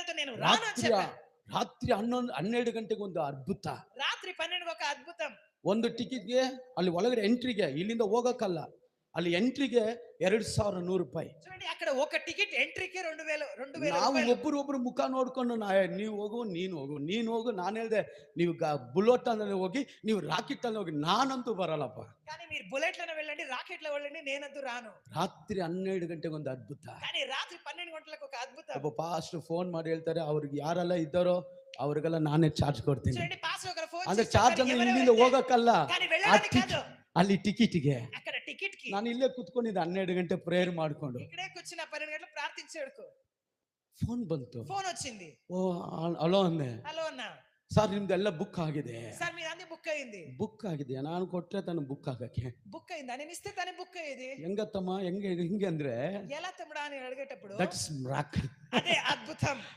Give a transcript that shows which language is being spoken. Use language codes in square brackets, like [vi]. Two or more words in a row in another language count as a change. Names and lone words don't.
[te] నేను రాను అని చెప్పాను. [kn] ರಾತ್ರಿ 12 ಗಂಟೆಗೆ ಒಂದು ಅದ್ಭುತ. [te] రాత్రి 12కి ఒక అద్భుతం. [kn] ಒಂದು ಟಿಕೆಟ್ಗೆ ಅಲ್ಲಿ ಒಳಗಡೆ ಎಂಟ್ರಿಗೆ ಇಲ್ಲಿಂದ ಹೋಗಕ್ಕಲ್ಲ, ಅಲ್ಲಿ ಎಂಟ್ರಿಗೆ ₹2,100. [te] చూడండి, అక్కడ ఒక టికెట్ ఎంట్రీకే 2000 [kn] ನಾವು [te] రూపాయలు. [kn] ಒಬ್ಬರು ಮುಖ ನೋಡ್ಕೊಂಡು ನೀವು ಹೋಗು ನೀನು ಹೋಗು. ನಾನು ಹೇಳ್ದೆ, ನೀವು ಬುಲೆಟ್ ಅಲ್ಲಿ ಹೋಗಿ, ನೀವು ರಾಕೆಟ್ ಅಲ್ಲಿ ಹೋಗಿ, ನಾನಂತೂ ಬರಲ್ಲಪ್ಪ. [te] కానీ మీరు బుల్లెట్లోనే వెళ్ళండి, రాకెట్లో వెళ్ళండి, నేనంతూ రాను. [kn] ರಾತ್ರಿ 12 ಗಂಟೆಗೆ ಒಂದು ಅದ್ಭುತ. [te] కానీ రాత్రి 12 గంటలకు ఒక అద్భుతం. [kn] ಒಬ್ಬ ಪಾಸ್ಟರ್ ಫೋನ್ ಮಾಡಿ ಹೇಳ್ತಾರೆ, ಅವ್ರಿಗೆ ಯಾರೆಲ್ಲ ಇದ್ದಾರೋ ಅವ್ರಿಗೆಲ್ಲ ನಾನೇ ಚಾರ್ಜ್ ಕೊಡ್ತೀನಿ. [te] చూడండి, పాస్టర్ ఒకరు ఫోన్ [kn] ಅಂದ್ರೆ [te] చేసి [kn] ಚಾರ್ಜ್ [te] చెప్పారు, [kn] ಅಂದ್ರೆ [te] ఎవరెవరైతే- [kn] ಇಲ್ಲಿಂದ ಹೋಗಕ್ಕಲ್ಲ, [te] కానీ వెళ్ళడానికి కాదు, [kn] ಅಲ್ಲಿ ಟಿಕೆಟ್ಗೆ. [te] అక్కడ టికెట్ కి. [kn] ನಾನು ಇಲ್ಲೇ ಕುತ್ಕೊಂಡಿದ್ದೆ 12 ಗಂಟೆ ಪ್ರೇಯರ್ ಮಾಡ್ಕೊಂಡು. [te] ఇక్కడే కూర్చున్న 12 గంటలు ప్రార్థించేడుకు [kn] ಫೋನ್ ಬಂತು. [te] ఫోన్ వచ్చింది. [kn] ಓ ಹಲೋ ಅಂದೆ. [te] హలో అన్నా, [kn] ಸರ್ ನಿಮ್ದೆಲ್ಲ ಬುಕ್ ಆಗಿದೆ. [te] సార్ మీరు అన్ని బుక్ అయింది. [kn] ಬುಕ್ ಆಗಿದೆ, ನಾನು ಕೊಟ್ರೆ ತಾನು ಬುಕ್ ಆಗಕ್ಕೆ. [te] బుక్ అయిందా? నేను ఇస్తే ತಾನೇ బుక్ అయ్యేది. [kn] ಹೆಂಗತ್ತಮ್ಮ, ಹೆಂಗೆ ಅಂದ್ರೆ [te] ఎలా తమ్ముడా అని అడిగేటప్పుడు [en] That's miracle. [te] అదే అద్భుతం.